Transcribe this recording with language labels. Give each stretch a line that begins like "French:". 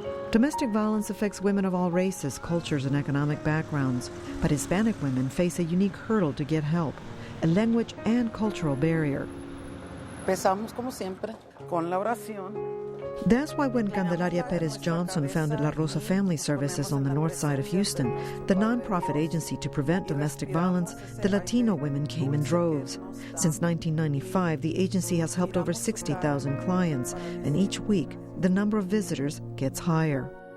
English: Domestic violence affects women of all races, cultures, and economic backgrounds, but Hispanic women face a unique hurdle to get help, a language and cultural barrier.
Spanish: Empezamos como siempre con la oración.
English: That's why when Perez Johnson founded La Rosa Family Services on the north side of Houston, the nonprofit agency to prevent domestic violence, the Latino women came in droves. Since 1995, the agency has helped over 60,000 clients, and each week, the number of visitors gets higher.